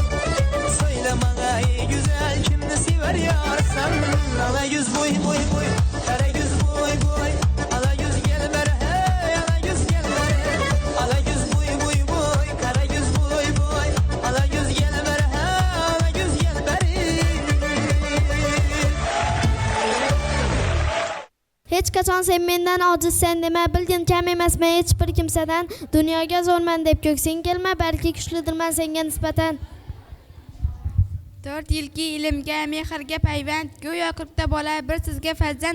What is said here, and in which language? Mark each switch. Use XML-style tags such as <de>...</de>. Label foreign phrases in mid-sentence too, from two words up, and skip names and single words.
<tr>Söyle bana ey güzel kimni sever yarsan. Ala yüz boy boy boy, kara yüz boy boy. Ala yüz gel ber hey, ala yüz gel ber hey. Ala yüz boy boy boy, kara yüz boy boy. Ala yüz gel ber hey, ala yüz gel ber hey.</tr> <uz>Hech qachon sen mendan ojizsan dema, bilgin kam emasman hech bir kimsadan. Dunyoga zo'rman deb ko'ksing kelma, balki kuchlidirman senga nisbatan. 4 yilki ilmga, mehrga payvand, go'yo 40 bola bir sizga farzand.</uz>